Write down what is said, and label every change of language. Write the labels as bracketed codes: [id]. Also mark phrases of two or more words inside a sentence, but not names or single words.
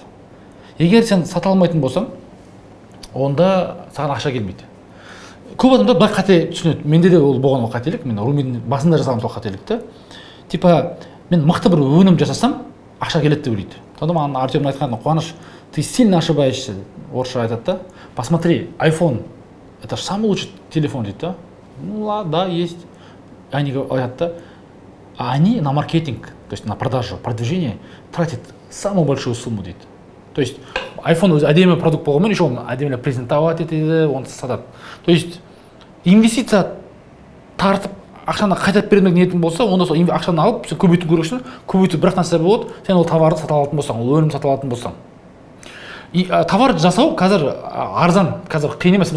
[kk] Егер сен сата алмайтын болсаң, онда саған ақша келмейді. Көп адамдар былай қате түсінеді. Менде де ол болған ол қателік. Мен Румидің басында жасағам сол қателікті. Типа мен мықты бір өнім жасасам, ақша келеді деп ойлайды. Сонда маған Артемнің айтқаны, Қуаныш, [ru] ты сильно ошибаешься, [kk] орысша айтады да. [ru] Посмотри, iPhone, это же самый лучший телефон, [kk] дейді да. [ru] Ну ладно, да, есть. Они говорят, да. А они на маркетинг, то есть на продажу, продвижение тратят самую большую сумму, дейді. То есть iPhone өзі әдемі продукт болғанмен, еще оны әдемі презентовать етеді, оны сатады. То есть инвестиция тартып ақшаны қайтарып бермек ниетің болса, онда сол ақшаны алып, сен көбейту керек үшін, көбейту бір нәрсе болады, сен ол товарды сата алатын болсаң, ол өнім сата алатын болсаң. Товар жасау қазір арзан, қазір қиын емес.